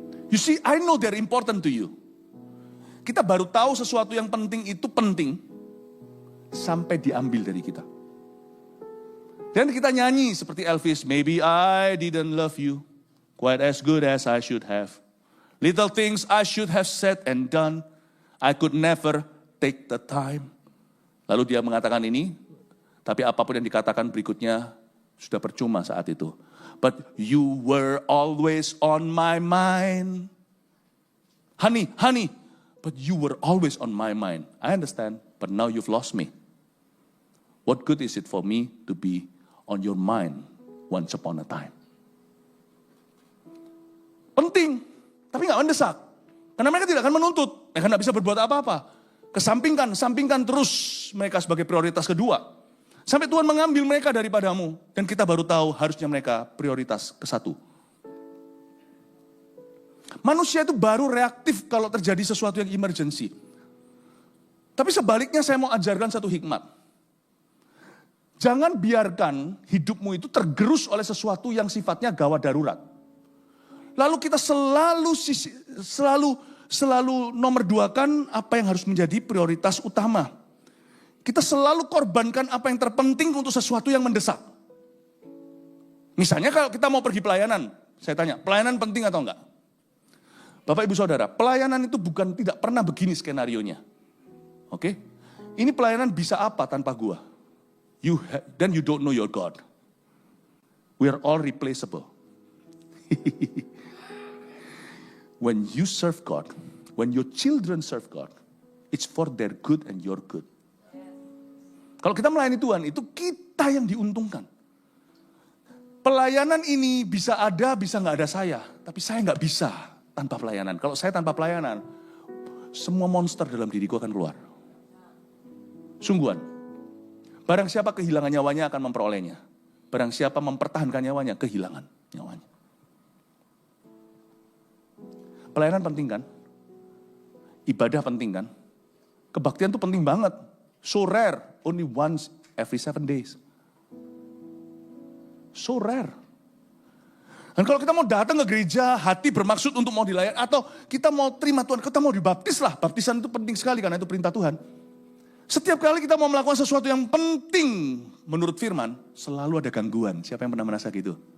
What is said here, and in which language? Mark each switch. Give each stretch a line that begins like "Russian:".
English: You see, I know they're important to you.
Indonesian: Kita baru tahu sesuatu yang penting itu penting sampai diambil dari kita. Dan kita nyanyi seperti Elvis,
English: maybe I didn't love you quite as good as I should have. Little things I should have said and done, I could never take the time.
Indonesian: Lalu dia mengatakan ini, tapi apapun yang dikatakan berikutnya sudah percuma saat itu.
English: But you were always on my mind. Honey, but you were always on my mind. I understand, but now you've lost me. What good is it for me to be on your mind once upon a time?
Indonesian: Penting, tapi gak mendesak. Karena mereka tidak akan menuntut, mereka gak bisa berbuat apa-apa. Sampingkan terus mereka sebagai prioritas kedua. Sampai Tuhan mengambil mereka daripadamu. Dan kita baru tahu harusnya mereka prioritas ke satu. Manusia itu baru reaktif kalau terjadi sesuatu yang emergency. Tapi sebaliknya saya mau ajarkan satu hikmat. Jangan biarkan hidupmu itu tergerus oleh sesuatu yang sifatnya gawat darurat. Lalu kita selalu nomor duakan apa yang harus menjadi prioritas utama. Kita selalu korbankan apa yang terpenting untuk sesuatu yang mendesak. Misalnya kalau kita mau pergi pelayanan, saya tanya, pelayanan penting atau enggak? Bapak Ibu Saudara, pelayanan itu bukan tidak pernah begini skenarionya. Oke? Ini pelayanan bisa apa tanpa gua?
English: Then you don't know your God. We are all replaceable. When you serve God, when your children serve God, it's for their good and your good.
Indonesian: Kalau kita melayani Tuhan, itu kita yang diuntungkan. Pelayanan ini bisa ada, bisa nggak ada saya. Tapi saya nggak bisa tanpa pelayanan. Kalau saya tanpa pelayanan, semua monster dalam diriku akan keluar. Sungguhan. Barang siapa kehilangan nyawanya akan memperolehnya. Barang siapa mempertahankan nyawanya, kehilangan nyawanya. Pelayanan penting kan? Ibadah penting kan? Kebaktian itu penting banget.
English: So rare, only once every 7 days. So rare.
Indonesian: Dan kalau kita mau datang ke gereja, hati bermaksud untuk mau dilayani, atau kita mau terima Tuhan, kita mau dibaptis lah. Baptisan itu penting sekali karena itu perintah Tuhan. Setiap kali kita mau melakukan sesuatu yang penting menurut firman, selalu ada gangguan. Siapa yang pernah merasa gitu?